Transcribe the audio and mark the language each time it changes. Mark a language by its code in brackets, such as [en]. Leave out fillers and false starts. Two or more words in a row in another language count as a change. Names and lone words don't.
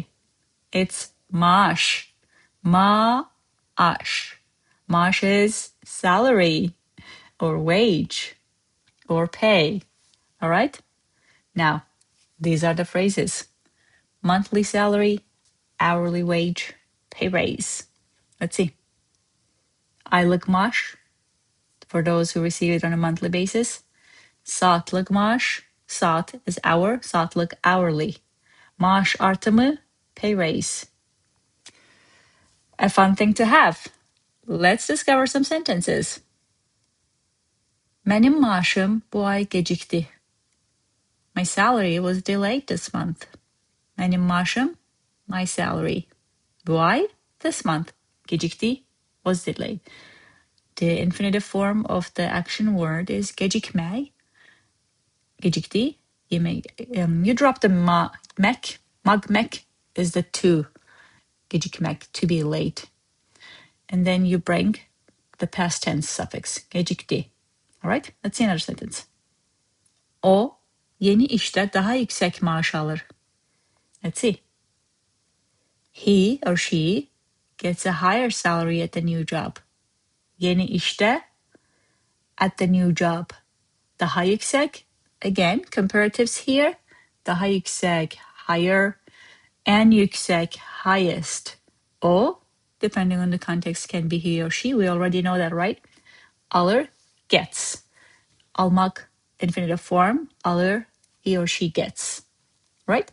[en] It's maaş. Maaş. Maaş is salary or wage or pay. All right? Now, these are the phrases. Monthly salary, hourly wage, pay raise. Let's see. [az] Aylıq maaş, [en] for those who receive it on a monthly basis. [az] Saatlıq maaş, [en] saat is hour, saatlıq hourly. [az] Maaş artımı, [en] pay raise. A fun thing to have. Let's discover some sentences. [az] Mənim maaşım bu ay gecikdi. [en] My salary was delayed this month. [az] Mənim maaşım, [en] my salary. [az] Bu ay, [en] this month. Gecikdi was delayed. The infinitive form of the action word is gecikmək. [az] Gecikdi. [en] You drop the mek. Magmek is the to. Gecikmek, to be late. And then you bring the past tense suffix. Gecikdi. All right? Let's see another sentence. [az] O, yeni işdə daha yüksək maaş alır. [en] Let's see. He or she gets a higher salary at the new job. [az] Yeni işdə, [en] at the new job. [az] Daha yüksək, [en] again, comparatives here. [az] Daha yüksək, [en] higher, and yüksək, highest. O, depending on the context, can be he or she. We already know that, right? Alır, gets. Almak, infinitive form. Alır, he or she gets. Right?